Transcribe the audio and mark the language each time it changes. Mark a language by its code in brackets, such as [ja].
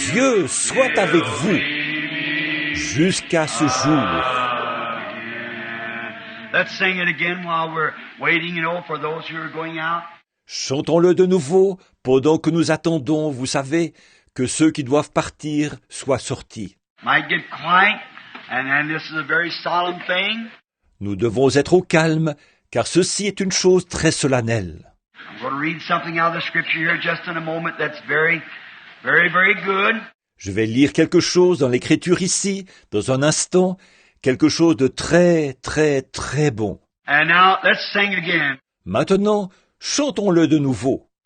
[fr] Dieu soit avec vous jusqu'à ce jour. [en] Let's sing it again while we're waiting, for those who are going out. [fr] Chantons-le de nouveau pendant que nous attendons, vous savez, que ceux qui doivent partir soient sortis. [en] Might get quiet, and then this is a very solemn thing. [fr] Nous devons être au calme, car ceci est une chose très solennelle. [en] I'm going to read something out of the scripture here just in a moment that's very, very, very good. [fr] Je vais lire quelque chose dans l'Écriture ici, dans un instant, quelque chose de très, très, très bon. [en] And now let's sing again. [fr] Maintenant, chantons-le de nouveau,